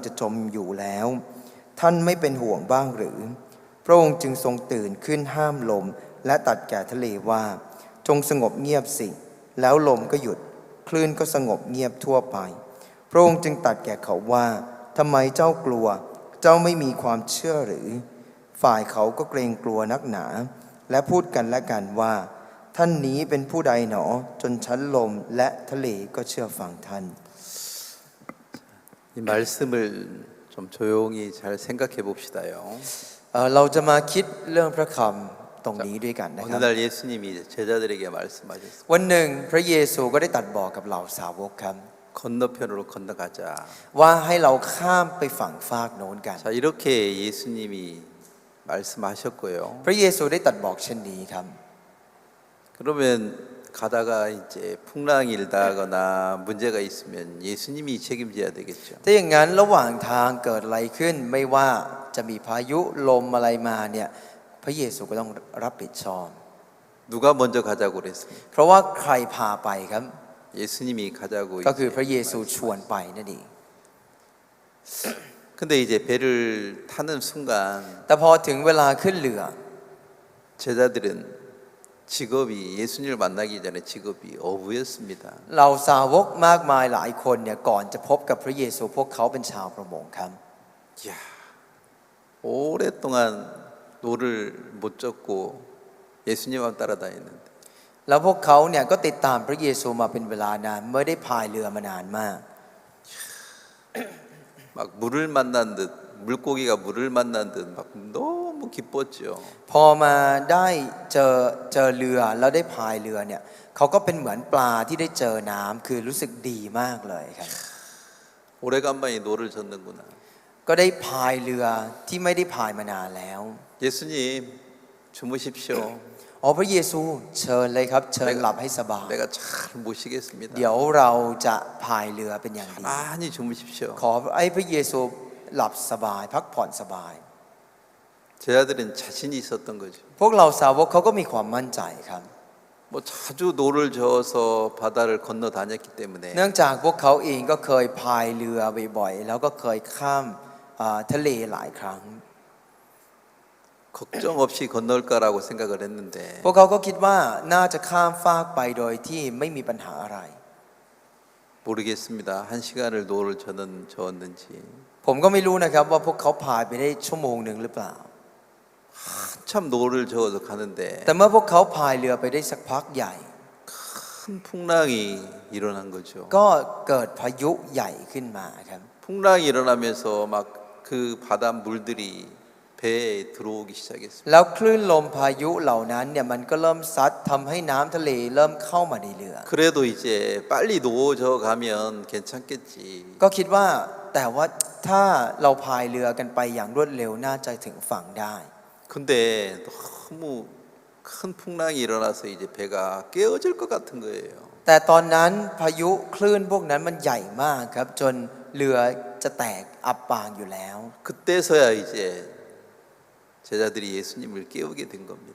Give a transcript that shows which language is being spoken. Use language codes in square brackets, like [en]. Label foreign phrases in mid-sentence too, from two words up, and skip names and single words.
[th] จะจมอยู่แล้วท่านไม่เป็นห่วงบ้างหรือพระองค์จึงทรงตื่นขึ้นห้ามลมและตรัสแก่ทะเลว่าจงสงบเงียบสิแล้วลมก็หยุดคลื่นก็สงบเงียบทั่วไปพระองค์จึงตรัสแก่เขาว่าทำไมเจ้ากลัวเจ้าไม่มีความเชื่อหรือฝ่ายเขาก็เกรงกลัวนักหนาและพูดกันและกันว่าท่านนี้เป็นผู้ใดหนอจนชั้นลมและทะเลก็เชื่อฟังท่าน [ko] 이 말씀을 좀 조용히 잘 생각해 봅시다요. [th] เราจะมาคิดเรื่องพระคำตรงนี้ด้วยกันนะครับ [ko] 어느 날 예수님이 제자들에게 말씀하셨습니다. [th] วันหนึ่งพระเยซูก็ได้ตรัสบอกกับเหล่าสาวกครับ [ko] 건너편으로 건너가자. [th] ว่าให้เราข้ามไปฝั่งฟากโน้นกัน [ko] 자, 이렇게 예수님이 말씀하셨고요. [th] พระเยซูได้ตรัสบอกเช่นนี้ครับ [ko] 그러면 가다가 이제 풍랑이 일다거나 문제가 있으면 예수님이 책임져야 되겠죠. [th] ถ้าอย่างนั้นระหว่างทางเกิดอะไรขึ้นไม่ว่าจะมีพายุลมอะไรมาเนี่ยพระเยซูก็ต้องรับผิดชอบ [ko] 누가 먼저 가자고 그랬습니까? [th] เพราะว่าใครพาไปครับ [ko] 예수님이 가자고. [th] ก็คือพระเยซูชวนไปนั่นเอง [ko] 근데 이제 배를 타는 순간 [th] แต่พอถึงเวลาขึ้นเรือ [ko] 제자들은 직업이 예수님을 만나기 전에 직업이 어부였습니다. [th] เราสาวกมากมายหลายคนเนี่ยก่อนจะพบกับพระเยซูพวกเขาเป็นชาวประมงครับ [ko] 이야, 오랫동안 노를 못 젓고 예수님만 따라다녔는데 [th] แล้วพวกเขาเนี่ยก็ติดตามพระเยซูมาเป็นเวลานานไม่ได้พายเรือมานานมาก [ko] 막 물을 만난 듯 물고기가 물을 만난 듯 막 너무 기뻤죠. [th] พอมาได้เจอเรือแล้วได้พายเรือเนี่ยเขาก็เป็นเหมือนปลาที่ได้เจอน้ำคือรู้สึกดีมากเลยครับ [ko] 오래간만에 노를 젓는구나. [th] ก็ได้พายเรือที่ไม่ได้พายมานานแล้ว [ko] 예수님 주무십시오. [th] อ๋อพระเยซูเชิญเลยครับเชิญหลับให้สบาย [ko] 내가 잘 모시겠습니다. [th] เดี๋ยวเราจะพายเรือเป็นอย่างดี [ko] 많이 주무십시오. [th] ขอให้พระเยซูหลับสบายพักผ่อนสบาย [ko] 제자들은 자신이 있었던 거죠. [th] พวกเราสาวกเขาก็มีความมั่นใจครับ [ko] 뭐 자주 노를 저어서 바다를 건너 다녔기 때문에 [th] เนื่องจากพวกเขาเองก็เคยพายเรือบ่อยๆแล้วก็เคยข้ามทะเลหลายครั้ง [ko] 걱정 없이 건널 거라고 생각을 했는데 [th] พวกเขาก็คิดว่าน่าจะข้ามฟากไปโดยที่ไม่มีปัญหาอะไร [ko] 모르겠습니다. 한 시간을 노를 저었는지 [th] ผมก็ไม่รู้นะครับว่าพวกเขาพายไปได้ชั่วโมงหนึ่งหรือเปล่า [ko] 한참 노를 저어서 가는데 [th] แต่เมื่อพวกเขาพายเรือไปได้สักพักใหญ่ [ko] 큰 풍랑이 일어난 거죠. [th] ก็เกิดพายุใหญ่ขึ้นมาครับ [ko] 풍랑이 일어나면서 막 그 바다 물들이 배에 들어오기 시작했습니다. [th] แล้วคลื่นลมพายุเหล่านั้นเนี่ยมันก็เริ่มซัดทำให้น้ำทะเลเริ่มเข้ามาในเรือ [ko] 그래도 이제 빨리 노저 가면 괜찮겠지. [th] ก็คิดว่าแต่ว่าถ้าเราพายเรือกันไปอย่างรวดเร็วน่าจะถึงฝั่งได้ [ko] 근데 너무 큰 풍랑이 일어나서 이제 배가 깨어질 것 같은 거예요. [th] แต่ตอนนั้นพายุคลื่นพวกนั้นมันใหญ่มากครับจนเรือจะแตกอับปางอยู่แล้ว [ko] 그때서야 이제 제자들이 예수님을 깨우게 된 겁니다.